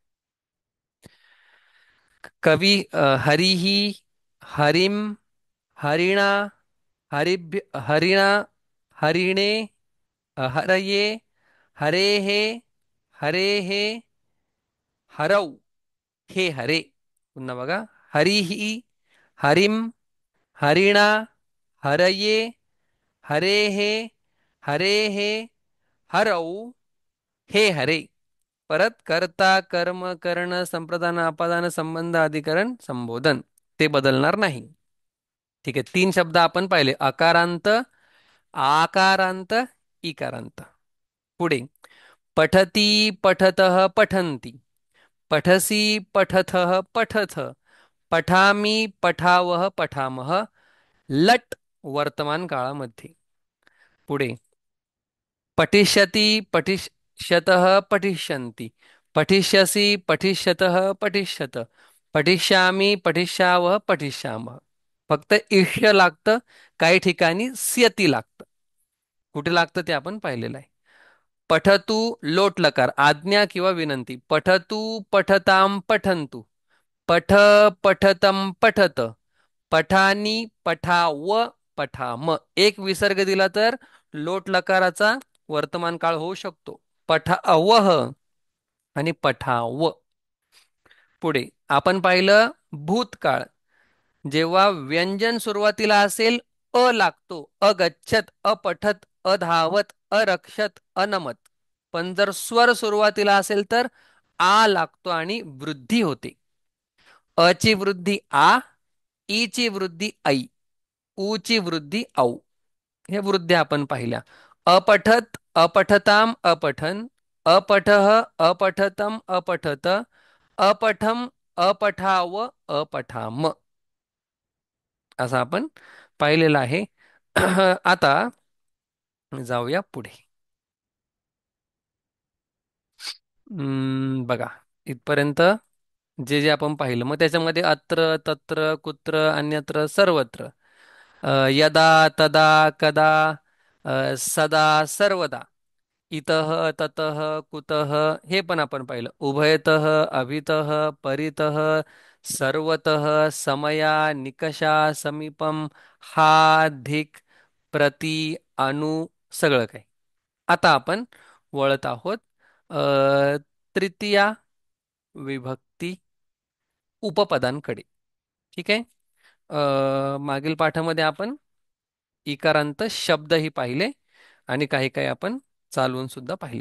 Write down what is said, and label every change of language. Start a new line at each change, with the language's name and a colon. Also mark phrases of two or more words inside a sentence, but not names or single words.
Sanskrit: कवि हरिः हरिम हरिणा हरिभ्य हरिणा हरिणे हरये हरेः हरेः हरौ हे हरे।
Marathi: पुन्हा बघा
Sanskrit: हरिः हरिम हरिणा हरये हरेः हरेः हरौ हे हरे।
Marathi: परत कर्ता कर्म करण संप्रदान अपादान संबंध अधिकरण संबोधन ते बदलणार नाही. ठीक आहे, तीन शब्द आपण पाहिले अकारांत आकारांत इकारांत.
Sanskrit: पुढे पठती पठतः पठन्ति पठसि पठथः पठथ पठामि पठावः पठामः लट
Marathi: वर्तमान काळामध्ये.
Sanskrit: पुढे पठिष्यति पठिष्यतः पठिष्यन्ति पठिष्यसि पठिष्यतः पठिष्यत पठिष्यामि पठिष्यावः पठिष्यामः.
Marathi: फक्त इष्य लागतं, काही ठिकाणी स्यती लागतं. कुठे लागतं ते आपण पाहिलेलं आहे.
Sanskrit: पठतु लोट लकार
Marathi: आज्ञा किंवा विनंती.
Sanskrit: पठतु पठताम पठन्तु पठ पठतम पठत पठानी पठाव पठाम.
Marathi: एक विसर्ग दिला तर लोट लकाराचा वर्तमान काळ होऊ शकतो पठावह आणि पठाव. पुढे आपण पाहिलं भूतकाळ. जेव्हा व्यंजन सुरुवातीला असेल अ लागतो
Sanskrit: अगच्छत अपठत अधावत अरक्षत अनमत.
Marathi: पण जर स्वर सुरुवातीला असेल तर आ लागतो आणि वृद्धी होते. अ ची वृद्धी आ, ई ची वृद्धी ऐ, ऊ ची वृद्धी औ. हे वृद्ध्या आपण पाहिल्या.
Sanskrit: अपठत अपठताम अपठन अपठः अपठतम अपठत अपठम अपठाव अपठाम
Marathi: असं आपण पाहिलेलं आहे.
Sanskrit: आता जाऊया पुढे.
Marathi: बघा इथपर्यंत जे जे आपण पाहिलं मग त्याच्यामध्ये
Sanskrit: अत्र तत्र कुत्र अन्यत्र सर्वत्र यदा तदा कदा सदा सर्वदा इतः ततः कुतः
Marathi: हे पण आपण पाहिलं.
Sanskrit: उभयतः अभितः परितः सर्वतः समया निकषा समीपम हा धिक प्रति अनु
Marathi: सगळं काही. आता आपण वळत आहोत तृतीया विभक्ती उपपदांकडे. ठीक आहे. मागील पाठामध्ये आपण इकारांत शब्दही पाहिले आणि काही काही आपण चालवून सुद्धा पाहिले.